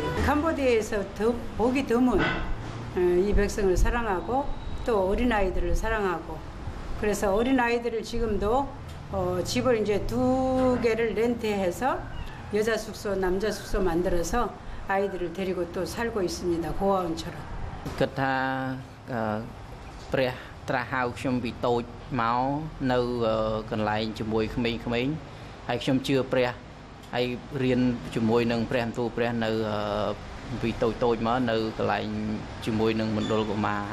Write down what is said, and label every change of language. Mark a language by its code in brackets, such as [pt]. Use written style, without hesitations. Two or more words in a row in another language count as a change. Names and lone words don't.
[ko] 캄보디아에서 보기 드문 이 백성을 사랑하고 또 어린 아이들을 사랑하고 그래서 어린 아이들을 지금도 집을 이제 2개를 렌트해서 여자 숙소, 남자 숙소 만들어서 아이들을 데리고 또 살고 있습니다. 고아원처럼. [km] 그타 ព្រះត្រាស់ហៅខ្ញុំពីតូចមកនៅកន្លែងជាមួយក្មេងៗហើយខ្ញុំជឿព្រះហើយរៀនជាមួយនឹង ព្រះបន្ទូលព្រះនៅពីតូចមកនៅកន្លែងជាមួយនឹងមណ្ឌលកុមារ